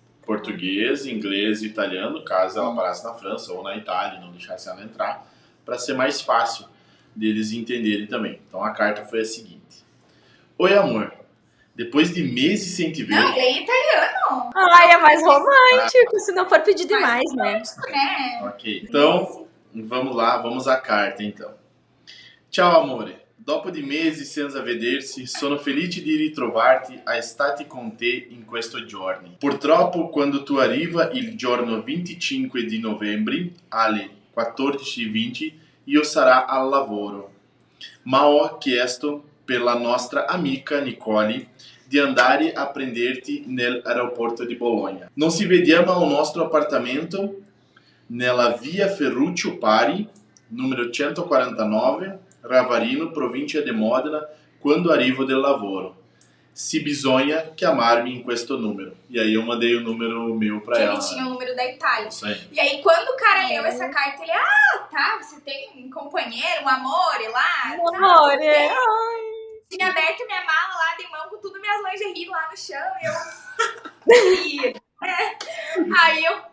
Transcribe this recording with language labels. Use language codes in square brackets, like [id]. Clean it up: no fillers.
[pt] Português, inglês e italiano, caso ela parasse na França ou na Itália, não deixasse ela entrar, para ser mais fácil deles entenderem também. Então a carta foi a seguinte. Oi, amor. Depois de meses sem te ver... Não, lê em italiano. Ai, é mais romântico, se não for pedir demais, né? Ok, então, vamos lá, vamos à carta, então. [it] Ciao, amore. Dopo di mesi senza vedersi, sono felice di ritrovarti a stare con te in questo giorni. Purtroppo, quando tu arriva il giorno 25 di novembre, alle 14:20, io sarò al lavoro. Ma ho chiesto per la nostra amica Nicole di andare a prenderti nell'aeroporto di Bologna. Non si vediamo al nostro appartamento nella via Ferruccio Pari, numero 149, Ravarino, provincia di Modena, quando arrivo del lavoro. Se bisogna chiamarmi in questo numero. [pt] E aí eu mandei o número meu pra ela. Ele tinha o número da Itália. Isso aí. E aí quando o cara leu essa carta, ele, tá, você tem um companheiro, um amor lá. Amor, Tinha aberto minha mala lá de mão com tudo minhas lingerie lá no chão. E eu... Aí eu